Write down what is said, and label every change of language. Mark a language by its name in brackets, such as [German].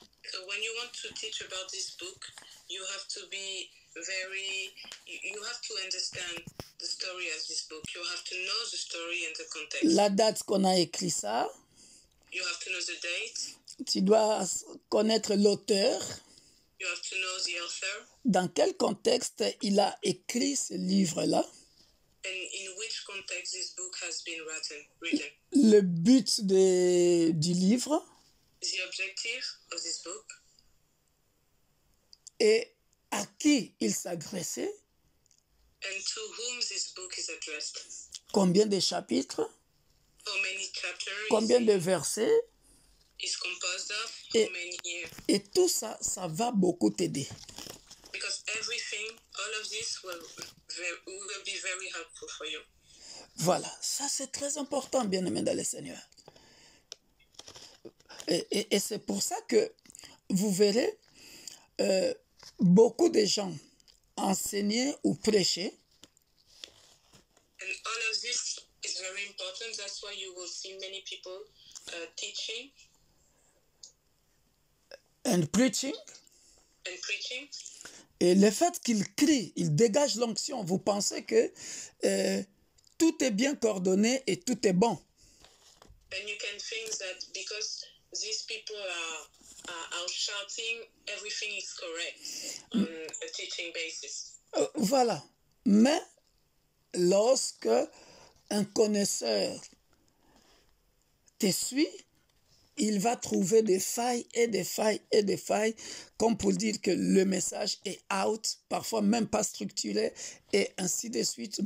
[English] So when you want to teach about this book, you have to be you have to understand the story of this book. You have to know the story and the context. [French] La date qu'on a écrit ça, [English] You have to know the date. [French] tu dois connaître l'auteur, [English] You have to know the author [French] dans quel contexte il a écrit ce livre-là, [English] and in which context this book has been written. [French] le but du livre [English] The objective of this book [French] et à qui il s'adressait, [English] and to whom this book is addressed. [French] combien de chapitres, [English] How many chapters [French] combien de versets, [English] is composed of, [French] Et- [English] how many years. [French] et tout ça, ça va beaucoup t'aider. [English] Because everything, all of this will be very helpful for you. [French] Voilà, ça c'est très important, bien-aimé dans le Seigneur. Et c'est pour ça que vous verrez beaucoup de gens enseigner ou prêcher, [English] And all of this is very important. That's why you will see many people teaching and preaching, and preaching. [French] et le fait qu'ils crient, ils dégagent l'onction, vous pensez que tout est bien coordonné et tout est bon. [English] And you can think that because these people are shouting, everything is correct on a teaching basis. [French] Voilà. Mais lorsque un connaisseur te suit, il va trouver des failles et des failles et des failles, comme pour dire que le message est out, parfois même pas structuré, et ainsi de suite.